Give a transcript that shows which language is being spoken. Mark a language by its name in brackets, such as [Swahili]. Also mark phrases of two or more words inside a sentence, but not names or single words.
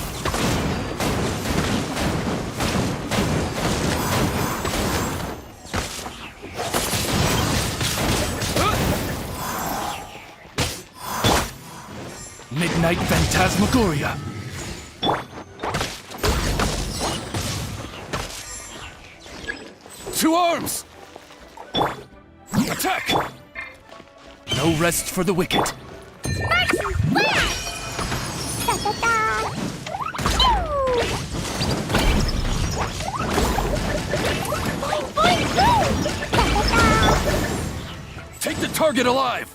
[English] Midnight Phantasmagoria. To arms! Attack! No rest for the wicked. Marching flash! Da-da-da! Pew! Boing, boing, boom! Da-da-da! Take the target alive!